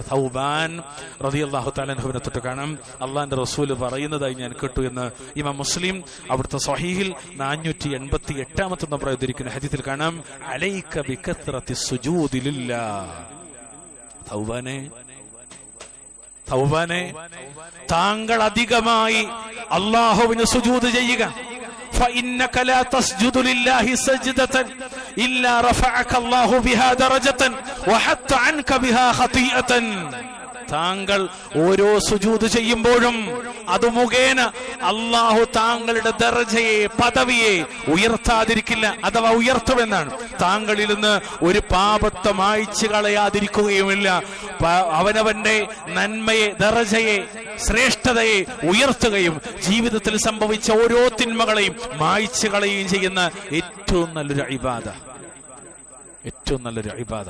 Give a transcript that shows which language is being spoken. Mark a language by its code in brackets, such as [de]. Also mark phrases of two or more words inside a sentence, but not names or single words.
[ml] തൗബാൻ [ar] رضي الله تعالى [ml] അൻഹുവിനെ തൊട്ട് കാണാം, അള്ളാന്റെ റസൂൽ പറയുന്നതായി ഞാൻ കേട്ടു എന്ന് ഇമാം മുസ്ലിം അവിടുത്തെ സ്വഹീഹിൽ 488 നമ്പർ ഉദ്ധരിക്കുന്ന ഹദീസിൽ കാണാം, [ar] عليك بكثرة السجود لله. [ml] തൗബാനെ, താങ്കൾ അധികമായി അല്ലാഹുവിന് സുജൂദ് ചെയ്യുക. [ar] فإنك لا تسجد لله سجدة إلا رفعك الله بها درجة وحط عنك بها خطيئة. [ml] താങ്കൾ ഓരോ സുജൂദ് ചെയ്യുമ്പോഴും അത് മുഖേന അള്ളാഹു താങ്കളുടെ ദർജയെ, പദവിയെ ഉയർത്താതിരിക്കില്ല, അഥവാ ഉയർത്തുമെന്നാണ്. താങ്കളിൽ നിന്ന് ഒരു പാപത്തെ മായ്ച്ചു കളയാതിരിക്കുകയുമില്ല. അവനവന്റെ നന്മയെ, ദർജയെ, ശ്രേഷ്ഠതയെ ഉയർത്തുകയും ജീവിതത്തിൽ സംഭവിച്ച ഓരോ തിന്മകളെയും മായ്ച്ചു കളയുകയും ചെയ്യുന്ന ഏറ്റവും നല്ലൊരു ഇബാദ, ഏറ്റവും നല്ലൊരു ഇബാദ.